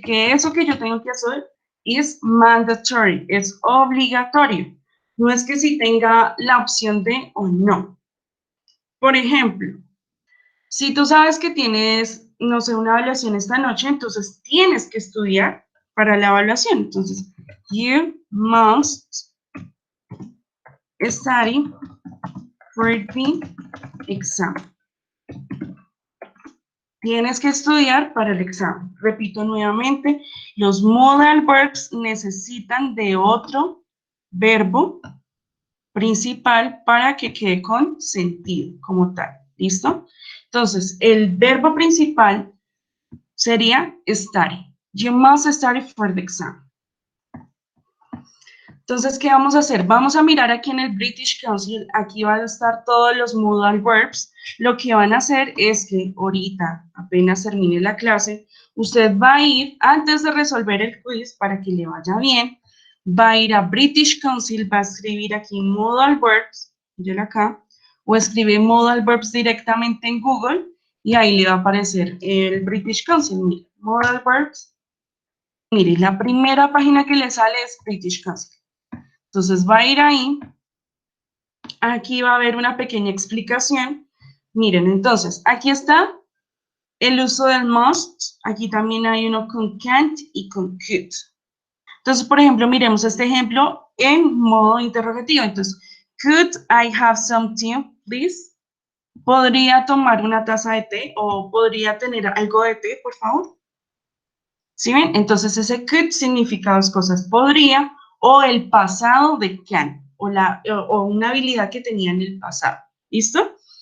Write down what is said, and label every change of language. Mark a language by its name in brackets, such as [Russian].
[Spanish] Que eso que yo tengo que hacer es mandatory, es obligatorio. No es que si tenga la opción de o no. Por ejemplo, si tú sabes que tienes, no sé, una evaluación esta noche, entonces tienes que estudiar para la evaluación. Entonces, [English] you must study for the exam. [Spanish] Tienes que estudiar para el examen. Repito nuevamente, los modal verbs necesitan de otro verbo principal para que quede con sentido como tal. ¿Listo? Entonces, el verbo principal sería study. [English] You must study for the exam. [Spanish] Entonces, ¿qué vamos a hacer? Vamos a mirar aquí en el British Council, aquí van a estar todos los modal verbs. Lo que van a hacer es que ahorita, apenas termine la clase, usted va a ir, antes de resolver el quiz, para que le vaya bien, va a ir a British Council, va a escribir aquí modal verbs, míralo acá, o escribe modal verbs directamente en Google, y ahí le va a aparecer el British Council, mire, modal verbs. Mire, la primera página que le sale es British Council. Entonces va a ir ahí, aquí va a haber una pequeña explicación. Miren, entonces, aquí está el uso del must, aquí también hay uno con can't y con could. Entonces, por ejemplo, miremos este ejemplo en modo interrogativo. Entonces, [English] could I have some tea, please? [Spanish] ¿Podría tomar una taza de té o podría tener algo de té, por favor? ¿Sí ven? Entonces ese could significa dos cosas, podría o el pasado de can, o una habilidad que tenía en el pasado. ¿Listo?